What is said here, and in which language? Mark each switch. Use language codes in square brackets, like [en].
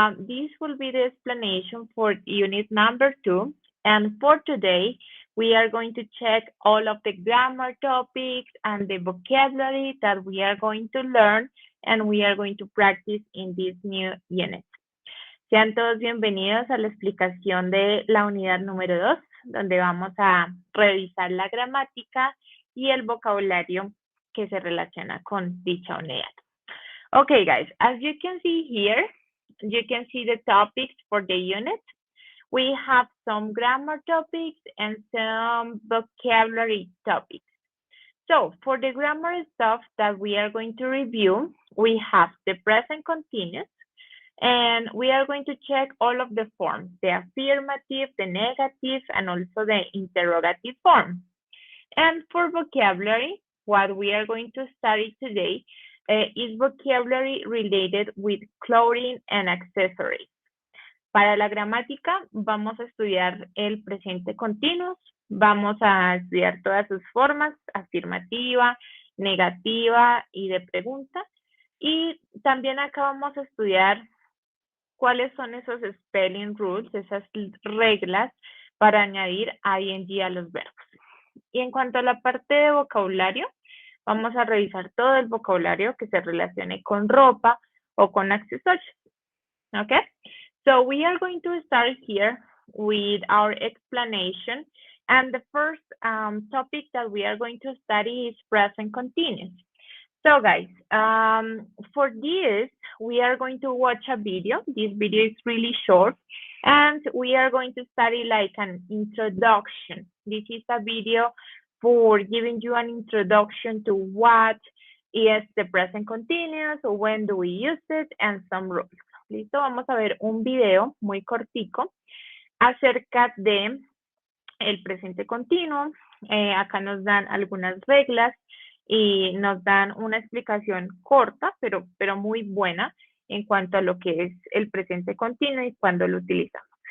[en] This will be the explanation for unit number 2, and for today we are going to check all of the grammar topics and the vocabulary that we are going to learn and we are going to practice in this new unit. [es] Sean todos bienvenidos a la explicación de la unidad número 2, donde vamos a revisar la gramática y el vocabulario que se relaciona con dicha unidad. [en] Okay, guys, as you can see here, you can see the topics for the unit. We have some grammar topics and some vocabulary topics. So, for the grammar stuff that we are going to review, we have the present continuous, and we are going to check all of the forms, the affirmative, the negative, and also the interrogative form. And for vocabulary, what we are going to study today is vocabulary related with clothing and accessories. [es] Para la gramática vamos a estudiar el presente continuo, vamos a estudiar todas sus formas, afirmativa, negativa y de pregunta. Y también acá vamos a estudiar cuáles son esos spelling rules, esas reglas para añadir ing a los verbos. Y en cuanto a la parte de vocabulario, vamos a revisar todo el vocabulario que se relacione con ropa o con accesorios. [en] Okay? So we are going to start here with our explanation. And the first topic that we are going to study is present continuous. So guys, for this, we are going to watch a video. This video is really short. And we are going to study like an introduction. This is a video for giving you an introduction to what is the present continuous, or when do we use it, and some rules. [es] Listo, vamos a ver un video muy cortico acerca de el presente continuo. Acá nos dan algunas reglas y nos dan una explicación corta, pero muy buena en cuanto a lo que es el presente continuo y cuándo lo utilizamos.